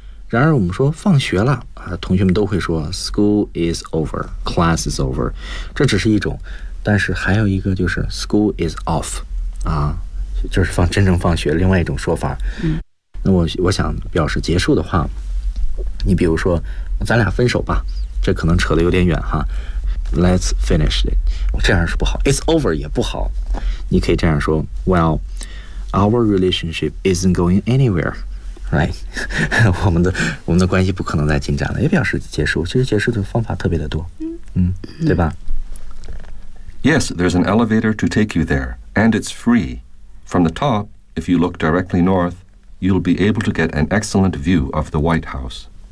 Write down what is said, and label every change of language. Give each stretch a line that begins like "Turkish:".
Chinese: 然而我们说放学了啊，同学们都会说
English: school is over, class is over,
Chinese: 这只是一种但是还有一个就是
English: school is off,
Chinese: 啊，就是放真正放学另外一种说法。那我想表示结束的话，你比如说咱俩分手吧，这可能扯得有点远哈。
English: Let's finish it，
Chinese: 这样是不好。
English: It's over
Chinese: 也不好，你可以这样说，
English: Well, our relationship isn't going anywhere, right?
Chinese: 我们的关系不可能再进展了，也表示结束。其实结束的方法特别的多，对吧？
English: Yes, there's an elevator to take you there, and it's free. From the top, if you look directly north, you'll be able to get an excellent view of the White House.